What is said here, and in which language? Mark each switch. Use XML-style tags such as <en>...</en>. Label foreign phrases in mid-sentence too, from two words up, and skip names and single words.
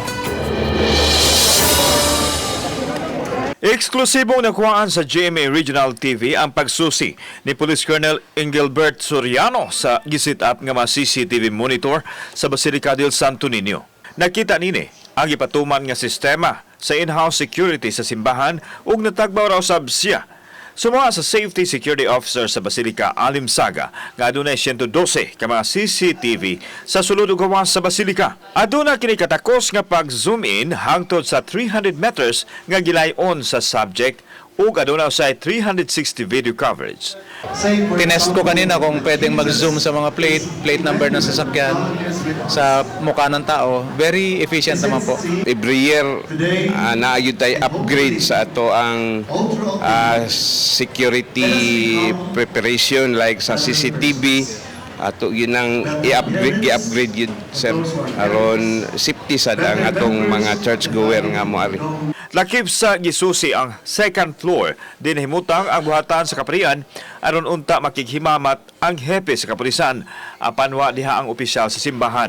<ceb>Eksklusibong nakuhaan sa GMA Regional TV ang pagsusi ni Police Colonel Engelbert Soriano sa gisit-up nga mga</ceb> <en>CCTV monitor</en> <ceb>sa Basilica del Santo Niño. Nakita nini ang ipatuman nga sistema sa</ceb> <en>in-house security</en> <ceb>sa simbahan ug natagbaw raw sab siya. Sumuha sa</ceb> <en>Safety Security Officer</en> <ceb>sa Basilica Alim Saga nga adunay 112 ka mga CCTV sa sulod ug gawas sa Basilica. Aduna kini katakos nga pag-zoom in hangtod sa 300 meters nga gilayon sa subject ug aduna sa 360</ceb> <en>video coverage.</en> <tl>Tinest ko kanina kung pwedeng mag-zoom sa mga</tl> <en>plate number</en> <tl>ng sasakyan sa mukha ng tao.</tl> <en>Very efficient</en> <tl>naman po.</tl> <en>Every year,</en> <ceb>naayod tayo upgrade sa ato ang</ceb> <en>security preparation like</en> <ceb>sa CCTV. Ato yun ang i-upgrade yun, sir. Aron safety sad ang atong mga churchgoer nga moari. Lakip sa gisusi ang</ceb> <en>second floor,</en> <ceb>dinhimutang ang buhatan sa kaparian aron unta makighimamat ang hepe sa kapulisan apan wa diha ang opisyal sa simbahan.</ceb>